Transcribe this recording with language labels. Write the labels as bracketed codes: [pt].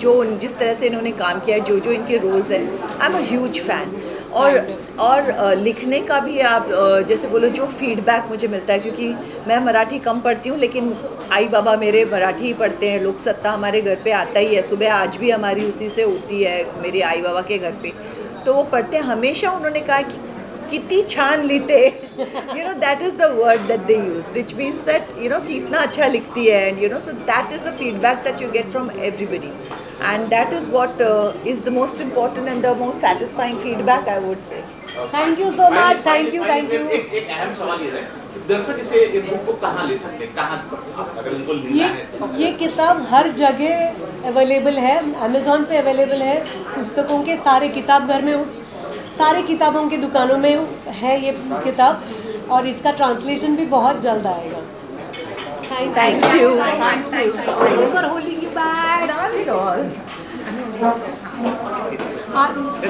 [hi] जो जिस तरह से इन्होंने काम किया है, जो इनके रोल्स हैं, [en] I am a huge fan. [hi] और लिखने का भी आप जैसे बोलो, जो फीडबैक मुझे मिलता है, क्योंकि मैं मराठी कम पढ़ती हूँ, लेकिन आई बाबा मेरे मराठी ही पढ़ते हैं, लोक सत्ता हमारे घर पे आता ही है, सुबह आज भी हमारी उसी से होती है मेरे आई बाबा के घर पे, तो वो पढ़ते हैं। हमेशा उन्होंने कहा कि कितनी छान लिखते, [en] that is the word that they use, which means that [hi] कि इतना अच्छा लिखती है, [en] And so that is the feedback that you get from everybody, and that is what is the most important and the most satisfying feedback, I would say. Thank you so much. Thank you. [hi] एक अहम सवाल ये है, दर्शक इसे book को कहाँ ले सकते हैं, कहाँ अगर उनको लेना है? ये किताब हर जगह अवेलेबल है, अमेज़ॉन पे अवेलेबल है, पुस्तकों के सारे किताब घर में, सारे किताबों की दुकानों में है ये किताब, और इसका ट्रांसलेशन भी बहुत जल्द आएगा। [en] Thank you. Thank you for holding you back. Not at all.